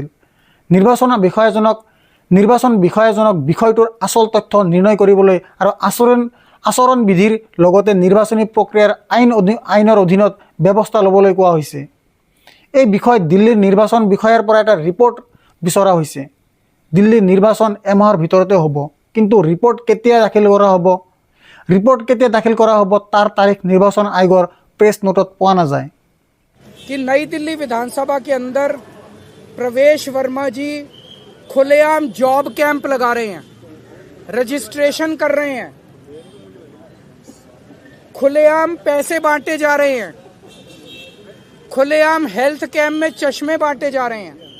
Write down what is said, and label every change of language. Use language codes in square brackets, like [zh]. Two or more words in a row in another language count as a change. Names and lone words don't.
[as] নিৰ্বাচন বিষয়াজনক বিষয়টোৰ আচল তথ্য নিৰ্ণয় কৰিবলৈ আৰু আচৰণ বিধিৰ লগতে নিৰ্বাচনী প্ৰক্ৰিয়াৰ আইনৰ অধীনত ব্যৱস্থা ল'বলৈ কোৱা হৈছে। এই বিষয়ত দিল্লীৰ নিৰ্বাচন বিষয়াৰ পৰা এটা ৰিপৰ্ট বিচৰা হৈছে। দিল্লীৰ নিৰ্বাচন এমাহৰ ভিতৰতে হ'ব, কিন্তু ৰিপৰ্ট কেতিয়া দাখিল কৰা হ'ব তাৰ তাৰিখ নিৰ্বাচন আয়োগৰ প্ৰেছ নোটত পোৱা নাযায়। [hi] कि नई दिल्ली विधानसभा के अंदर प्रवेश वर्मा जी खुलेआम [en] job camp [hi] लगा रहे हैं, रजिस्ट्रेशन कर रहे हैं, खुलेआम पैसे बांटे जा रहे हैं, खुलेआम [en] health camp [hi] में चश्मे बांटे जा रहे हैं।